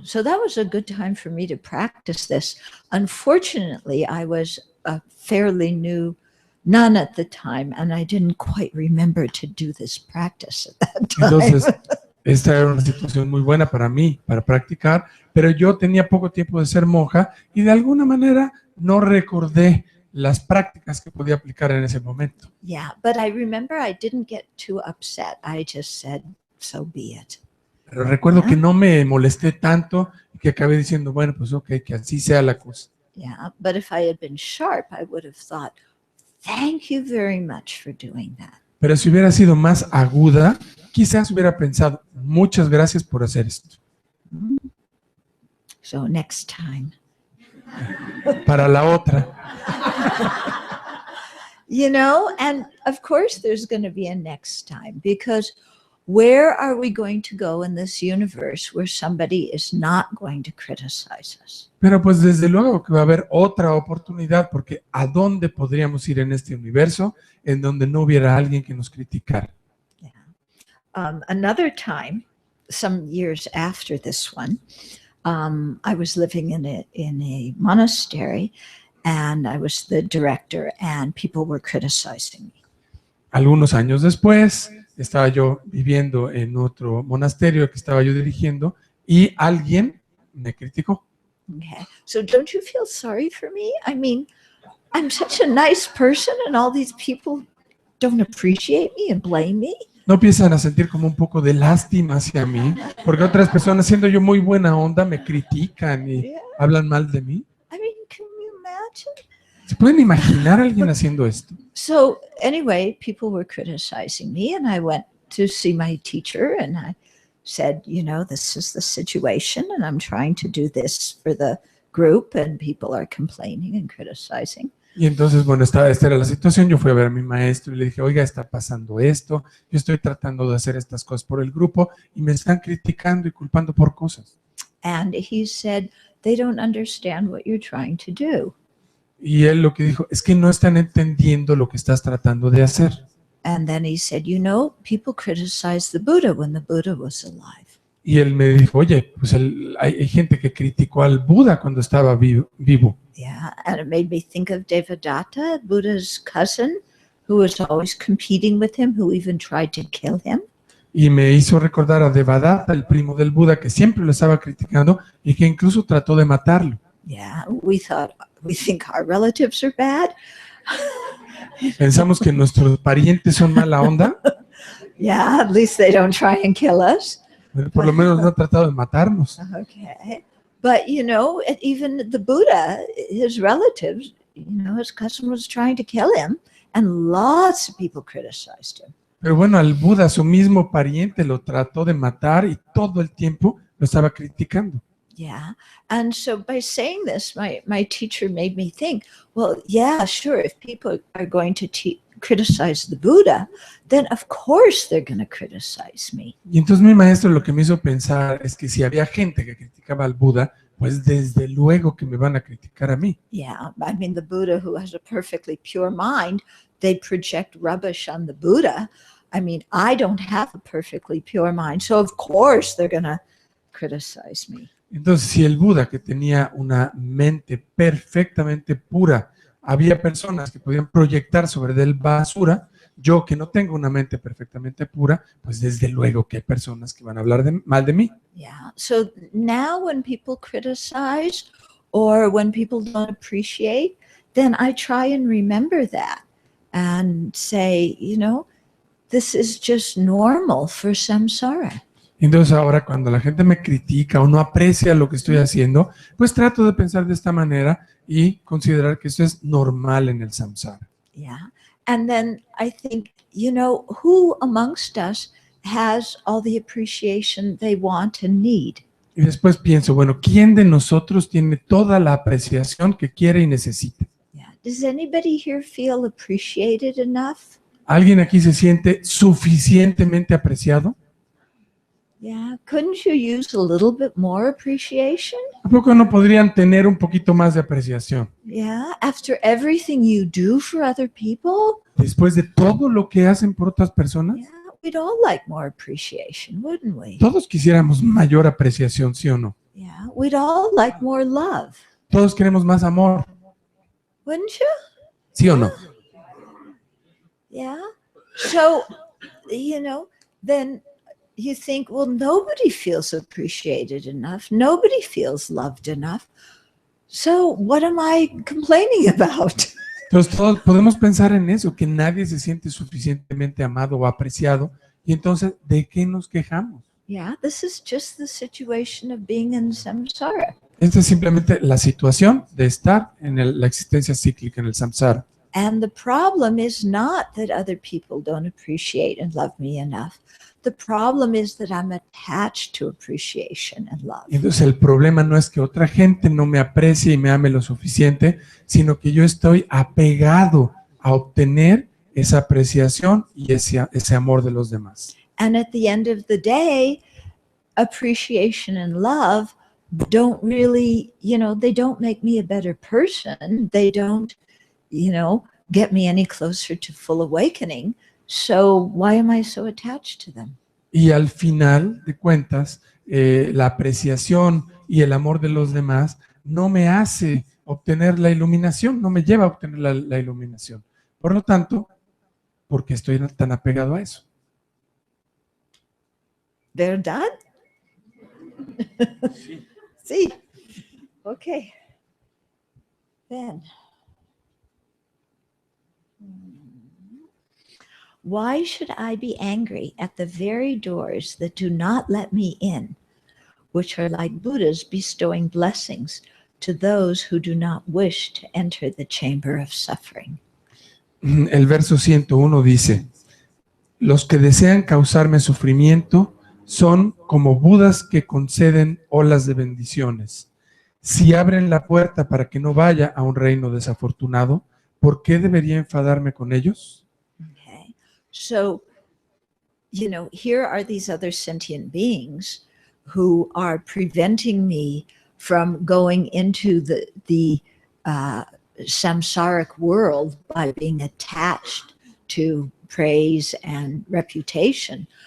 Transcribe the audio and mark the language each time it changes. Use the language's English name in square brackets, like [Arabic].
[English] So, so that was a good time for me to practice this. Unfortunately, I was a fairly new nun at the time, and I didn't quite remember to do this practice at that time. [Spanish] Entonces, esta era una situación muy buena para mí, para practicar, pero yo tenía poco tiempo de ser monja y de alguna manera no recordé las prácticas que podía aplicar en ese momento. [English] Yeah, but I remember I didn't get too upset. I just said, so be it. [Spanish] Pero recuerdo que no me molesté tanto y que acabé diciendo, bueno, pues ok, que así sea la cosa. [English] Yeah, but if I had been sharp, I would have thought, thank you very much for doing that. [Spanish] Pero si hubiera sido más aguda, quizás hubiera pensado, muchas gracias por hacer esto. [English] So next time. [Spanish] Para la otra. [English] You know, and of course there's going to be a next time, because where are we going to go in this universe where somebody is not going to criticize us? [Spanish] Pero pues desde luego que va a haber otra oportunidad, porque ¿a dónde podríamos ir en este universo en donde no hubiera alguien que nos criticara? [English] Yeah. Another time, some years after this one, I was living in a monastery, and I was the director, and people were criticizing me. [Spanish] Algunos años después, estaba yo viviendo en otro monasterio que estaba yo dirigiendo y alguien me criticó. [English] Okay. So don't you feel sorry for me? I mean, I'm such a nice person, and all these people don't appreciate me and blame me. [Spanish] ¿No empiezan a sentir como un poco de lástima hacia mí? Porque otras personas, siendo yo muy buena onda, me critican y hablan mal de mí. [English] I mean, can you imagine? [Spanish] ¿Se pueden imaginar a alguien haciendo esto? [English] So anyway, people were criticizing me, and I went to see my teacher, and I said, you know, this is the situation, and I'm trying to do this for the group, and people are complaining and criticizing. [Spanish] Y entonces, bueno, esta era la situación. Yo fui a ver a mi maestro y le dije, oiga, está pasando esto, yo estoy tratando de hacer estas cosas por el grupo y me están criticando y culpando por cosas. [English] And he said, they don't understand what you're trying to do. [Spanish] Y él lo que dijo, es que no están entendiendo lo que estás tratando de hacer. [English] And then he said, you know, people criticized the Buddha when the Buddha was alive. [Spanish] Y él me dijo, oye, pues hay gente que criticó al Buda cuando estaba vivo. [English] Yeah, and it made me think of Devadatta, Buddha's cousin, who was always competing with him, who even tried to kill him. [Spanish] Y me hizo recordar a Devadatta, el primo del Buda, que siempre lo estaba criticando y que incluso trató de matarlo. [English] Yeah, we think our relatives are bad. [Spanish] Pensamos que nuestros parientes son mala onda. [English] Yeah, at least they don't try and kill us. [Spanish] Pero por lo menos no ha tratado de matarnos. [English] Okay. But, you know, even the Buddha, his relatives, you know, his cousin was trying to kill him, and lots of people criticized him. [Spanish] Pero bueno, al Buda, su mismo pariente, lo trató de matar y todo el tiempo lo estaba criticando. [English] Yeah. And so by saying this, my teacher made me think, well, yeah, sure, if people are going to criticize the Buddha, then of course they're going to criticize me. [Spanish] Y entonces mi maestro lo que me hizo pensar es que si había gente que criticaba al Buda, pues desde luego que me van a criticar a mí. [English] Yeah. I mean, the Buddha who has a perfectly pure mind, they project rubbish on the Buddha. I mean, I don't have a perfectly pure mind, so of course they're going to criticize me. [Spanish] Entonces, si el Buda, que tenía una mente perfectamente pura, había personas que podían proyectar sobre él basura, yo que no tengo una mente perfectamente pura, pues desde luego que hay personas que van a hablar mal de mí. [English] Yeah. So now when people criticize or when people don't appreciate, then I try and remember that and say, this is just normal for samsara. [Spanish] Entonces ahora cuando la gente me critica o no aprecia lo que estoy haciendo, pues trato de pensar de esta manera y considerar que esto es normal en el samsara. [English] Yeah. And then I think, who amongst us has all the appreciation they want and need? [Spanish] Y después pienso, bueno, ¿quién de nosotros tiene toda la apreciación que quiere y necesita? [English] Yeah. Does anybody here feel appreciated enough? [Spanish] ¿Alguien aquí se siente suficientemente apreciado? [English] Yeah. Couldn't you use a little bit more appreciation? [Spanish] ¿A poco no podrían tener un poquito más de apreciación? [English] Yeah. After everything you do for other people? [Spanish] Después de todo lo que hacen por otras personas, [English] Yeah. We'd all like more appreciation, wouldn't we? [Spanish] todos quisiéramos mayor apreciación, ¿sí o no? [English] Yeah. We'd all like more love, [Spanish] Todos queremos más amor, [English] wouldn't you? [Spanish] ¿sí o no? [English] Yeah. So, then you think, well, nobody feels appreciated enough. Nobody feels loved enough. So what am I complaining about? [Spanish] Entonces todos podemos pensar en eso, que nadie se siente suficientemente amado o apreciado, y entonces, ¿de qué nos quejamos? [English] Yeah, this is just the situation of being in samsara. [Spanish] Esta es simplemente la situación de estar en la existencia cíclica, en el samsara. [English] And the problem is not that other people don't appreciate and love me enough. The problem is that I'm attached to appreciation and love. [Spanish] Entonces el problema no es que otra gente no me aprecie y me ame lo suficiente, sino que yo estoy apegado a obtener esa apreciación y ese amor de los demás. [English] And at the end of the day, appreciation and love don't really, they don't make me a better person. They don't, get me any closer to full awakening. So why am I so attached to them? [Spanish] Y al final de cuentas, la apreciación y el amor de los demás no me hace obtener la iluminación, no me lleva a obtener la iluminación. Por lo tanto, ¿por qué estoy tan apegado a eso? ¿Verdad? [English] Sí. Okay. Then. Why should I be angry at the very doors that do not let me in, which are like Buddhas bestowing blessings to those who do not wish to enter the chamber of suffering? [Spanish] El verso 101 dice, los que desean causarme sufrimiento son como Budas que conceden olas de bendiciones. Si abren la puerta para que no vaya a un reino desafortunado, ¿por qué debería enfadarme con ellos? [English] Okay. So, here are these other sentient beings who are preventing me from going into the samsaric world by being attached to praise and reputation.